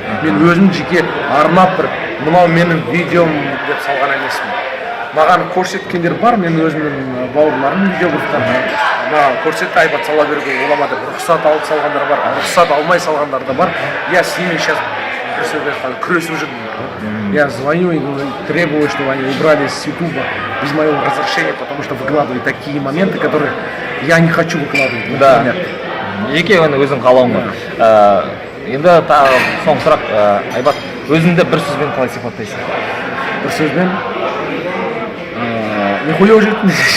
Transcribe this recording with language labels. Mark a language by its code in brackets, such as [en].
[kk] Мен өзім жеке арнап бір мынау менің видеом деп салған емеспін. Маған көрсеткендер бар, мен өзімнің бауырларым видеографтарына маған көрсетті, Айбат сала беруге олама деп рұқсат алып салғандар бар, рұқсат алмай салғандар да бар. [ru] Я с ними сейчас [kk] күресіп жүрмін. [ru] Я звоню и требую, чтобы они убрали с ютуба без моего разрешения, потому что выкладывают такие моменты, которые я не хочу выкладывать. [kk] Да. Жеке өзің қалауың бар. Енді соңғы сұрақ, Айбат, өзіңді бір сөзбен қалай сипаттайсың? Бір сөзбен нихуя жүретін.